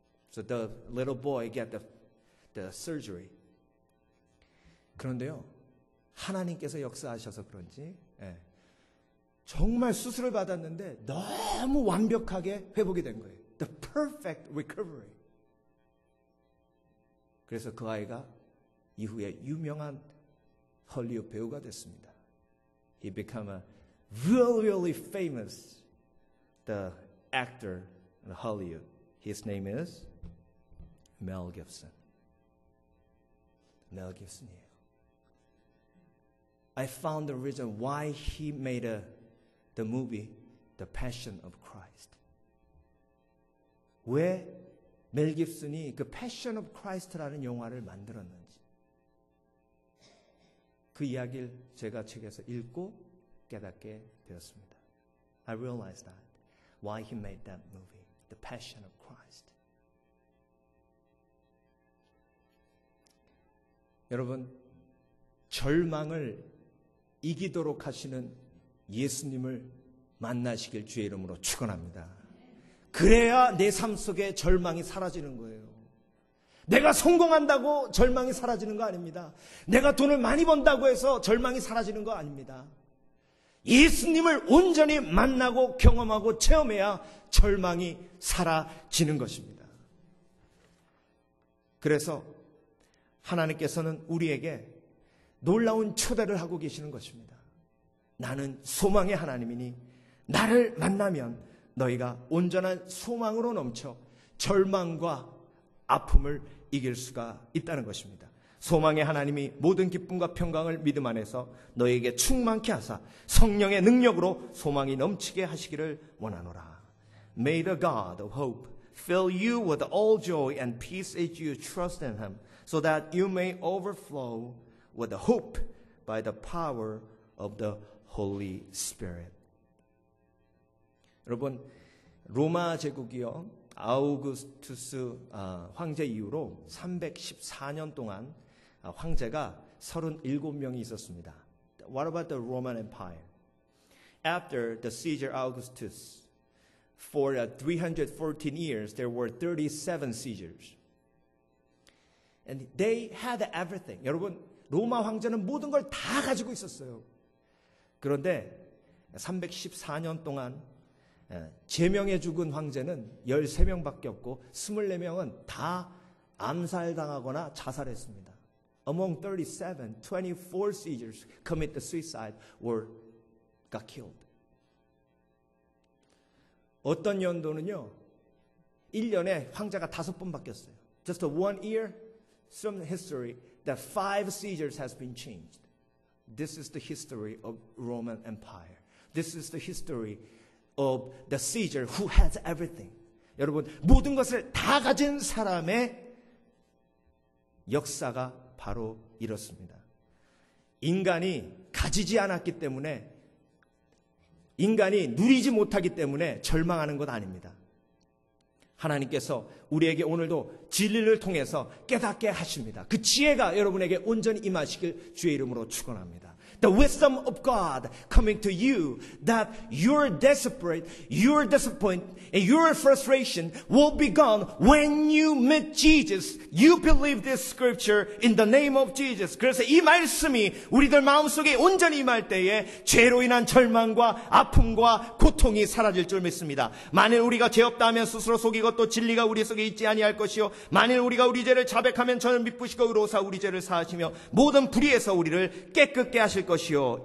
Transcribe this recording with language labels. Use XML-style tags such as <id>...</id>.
<en>So the little boy get the surgery.</en> <ko>그런데요, 하나님께서 역사하셔서 그런지 정말 수술을 받았는데 너무 완벽하게 회복이 된 거예요.</ko> <en>The perfect recovery.</en> <ko>그래서 그 아이가 이후에 유명한 헐리우드 배우가 됐습니다.</ko> <en>He became a really famous the actor in Hollywood. His name is Mel Gibson.</en> <ko>Mel Gibson이에요.</ko> <en>I found the reason why he made the movie The Passion of Christ.</en> <ko>왜 멜 깁슨이 그 Passion of Christ라는 영화를 만들었는지 그 이야기를 제가 책에서 읽고 깨닫게 되었습니다.</ko> <en>I realized that why he made that movie, The Passion of Christ.</en> <ko>여러분, 절망을 이기도록 하시는 예수님을 만나시길 주의 이름으로 축원합니다. 그래야 내 삶 속에 절망이 사라지는 거예요. 내가 성공한다고 절망이 사라지는 거 아닙니다. 내가 돈을 많이 번다고 해서 절망이 사라지는 거 아닙니다. 예수님을 온전히 만나고 경험하고 체험해야 절망이 사라지는 것입니다. 그래서 하나님께서는 우리에게 놀라운 초대를 하고 계시는 것입니다. 나는 소망의 하나님이니 나를 만나면 너희가 온전한 소망으로 넘쳐 절망과 아픔을 이길 수가 있다는 것입니다. 소망의 하나님이 모든 기쁨과 평강을 믿음 안에서 너희에게 충만케 하사 성령의 능력으로 소망이 넘치게 하시기를 원하노라.</ko> <en>May the God of hope fill you with all joy and peace as you trust in Him, so that you may overflow with the hope by the power of the Holy Spirit.</en> <ko>여러분, 로마 제국이요, 아우구스투스 황제 이후로 314년 동안 황제가 37명이 있었습니다.</ko> <en>What about the Roman Empire? After the Caesar Augustus, for 314 years, there were 37 Caesars. And they had everything.</en> <ko>여러분, 로마 황제는 모든 걸 다 가지고 있었어요. 그런데 314년 동안 제명해 죽은 황제는 13명밖에 없고 24명은 다 암살당하거나 자살했습니다.</ko> <en>Among 37, 24 seizures committed suicide or got killed.</en> <ko>어떤 연도는요, 1년에 황제가 5번 바뀌었어요.</ko> <en>Just one year, some history, that 5 seizures has been changed. This is the history of Roman Empire. This is the history of the Caesar who has everything.</en> <ko>여러분, 모든 것을 다 가진 사람의 역사가 바로 이렇습니다. 인간이 가지지 않았기 때문에, 인간이 누리지 못하기 때문에 절망하는 것 아닙니다. 하나님께서 우리에게 오늘도 진리를 통해서 깨닫게 하십니다. 그 지혜가 여러분에게 온전히 임하시길 주의 이름으로 축원합니다.</ko> <en>The wisdom of God coming to you, that your desperate, your disappointment, and your frustration will be gone when you meet Jesus. You believe this scripture in the name of Jesus.</en> <ko>그래서 이 말씀이 우리들 마음속에 온전히 임할 때에 죄로 인한 절망과 아픔과 고통이 사라질 줄 믿습니다. 만일 우리가 죄 없다 하면 스스로 속이고 또 진리가 우리 속에 있지 아니할 것이요, 만일 우리가 우리 죄를 자백하면 저는 미쁘시고 의로우사 우리 죄를 사하시며 모든 불의에서 우리를 깨끗게 하실 것이요.</ko>